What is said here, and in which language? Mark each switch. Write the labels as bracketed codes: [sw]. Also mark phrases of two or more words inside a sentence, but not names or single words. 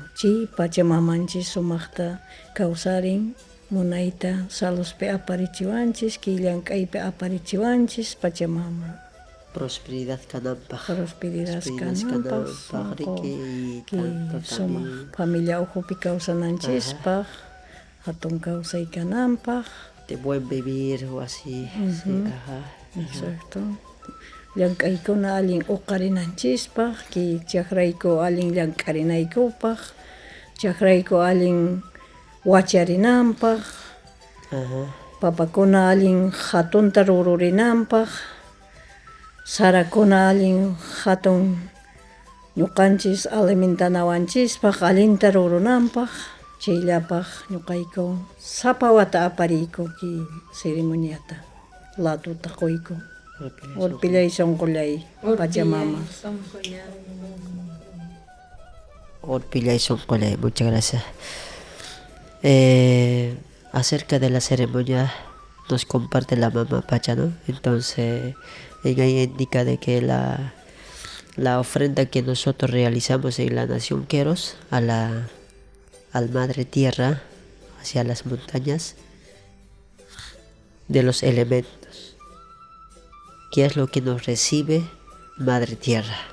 [qu] Chay Pachamamanchik sumaqta kawsarin, munayta saluspi aparichiwanchik, llank'aypi aparichiwanchik Pachamama. Prosperidad kananpaq. Prosperidad kananpaq, sumaq familia ujupi kawsananchikpaq, hatun kawsay kananpaq, [es] de buen vivir o así. Sí, exacto. [qu] Llank'aykuna allin uqarinanchikpaq, ki chakrayku allin llank'arinaykupaq, chakrayku allin wacharinanpaq, papakuna allin hatunta rururinanpaq, sarakuna allin hatun ñuqanchik alimentanawanchikpaq allinta rurunanpaq, chayllapaq ñuqayku sapa wata apariyku ki ceremoniata, latuta quyku. [es] Orpilla y Soncole, Pachamama. Orpilla y Soncole, muchas gracias. Acerca de la ceremonia nos comparte la Mamá Pacha, ¿no? Entonces ella indica de que la ofrenda que nosotros realizamos en la nación Queros al Madre Tierra, hacia las montañas, de los elementos, ¿qué es lo que nos recibe Madre Tierra?